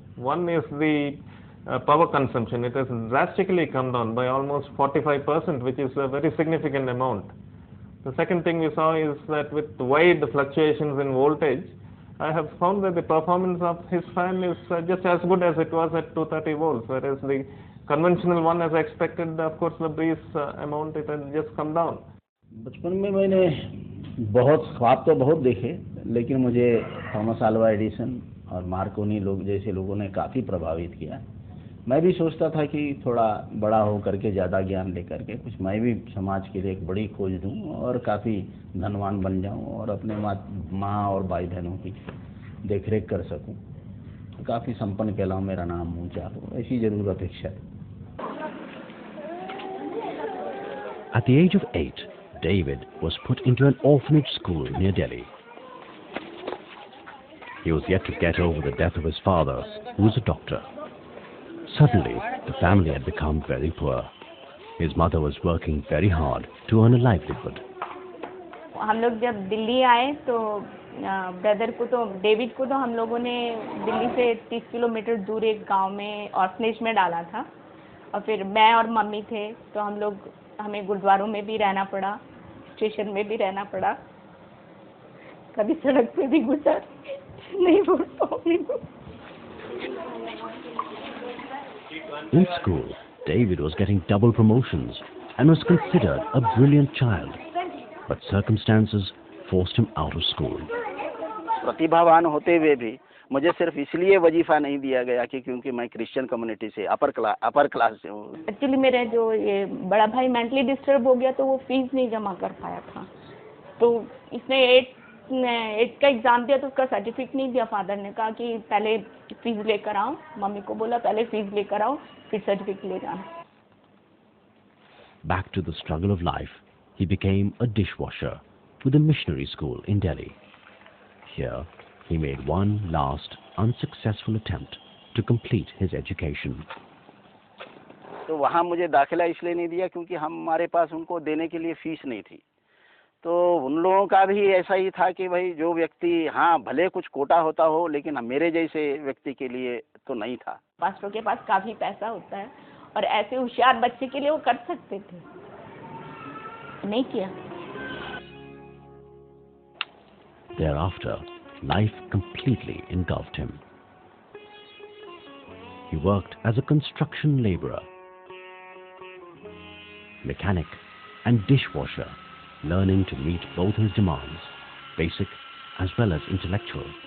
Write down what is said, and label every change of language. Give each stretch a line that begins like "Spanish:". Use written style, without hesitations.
English: One is the power consumption. It has drastically come down by almost 45%, which is a very significant amount. The second thing we saw is that with wide fluctuations in voltage, I have found that the performance of his fan is just as good as it was at 230 volts, whereas the conventional one, as expected, of course, the breeze amount, it has just come down.
Hindi: बचपन में मैंने बहुत ख्वाब तो बहुत देखे, लेकिन मुझे थॉमस अल्वा एडिसन और मार्कोनी लोग जैसे लोगों ने काफ़ी प्रभावित किया। मैं भी सोचता था कि थोड़ा बड़ा हो करके ज़्यादा ज्ञान लेकर के कुछ मैं भी समाज के लिए एक बड़ी खोज दूं और काफ़ी धनवान बन जाऊं और अपने माँ और भाई बहनों की देखरेख कर सकूं, तो काफ़ी संपन्न कहलाऊं, मेरा नाम ऊंचा हो, ऐसी जरूर अपेक्षा है।
English: At the age of 8, David was put into an orphanage school near Delhi. He was yet to get over the death of his father, who was a doctor. Suddenly, the family had become very poor. His mother was working very hard to earn a livelihood.
Hindi: हम लोग जब दिल्ली आए तो brother को तो David को तो हम लोगों ने दिल्ली से 30 किलोमीटर दूर एक गांव में ऑर्फनेज में डाला था, और फिर मैं और मम्मी थे, तो हमें गुरुद्वारों में भी रहना पड़ा, स्टेशन में भी रहना पड़ा, कभी सड़क पे भी गुजर नहीं बोल पाऊंगी।
English: In school, David was getting double promotions and was considered a brilliant child, but circumstances forced him out of school.
Hindi: प्रतिभावान होते हुए भी मुझे सिर्फ इसलिए वजीफा नहीं दिया गया कि क्योंकि मैं क्रिश्चियन कम्युनिटी से अपर क्लास से हूँ। एक्चुअली मेरा जो ये बड़ा भाई मेंटली डिस्टर्ब हो गया, तो वो फीस नहीं जमा कर पाया था, तो इसने 8 का एग्ज़ाम दिया, तो उसका सर्टिफिकेट नहीं दिया। फादर ने कहा कि पहले फीस लेकर आओ, मम्मी को बोला पहले फीस लेकर आओ फिर सर्टिफिकेट ले जाना।
English: Back to the struggle of life, he became a dishwasher with a missionary school in Delhi. Here, he made one last unsuccessful attempt to complete his education.
Hindi: तो वहाँ मुझे दाखिला इसलिए नहीं दिया क्योंकि हमारे पास उनको देने के लिए फीस नहीं थी। तो उन लोगों का भी ऐसा ही था कि भाई जो व्यक्ति, हाँ भले कुछ कोटा होता हो, लेकिन मेरे जैसे व्यक्ति के लिए तो नहीं था। पास्टरों के पास काफ़ी पैसा होता है और ऐसे होशियार बच्चे के लिए वो कर सकते थे, नहीं किया।
English: Thereafter, life completely engulfed him. He worked as a construction laborer, mechanic and dishwasher, learning to meet both his demands, basic as well as intellectual.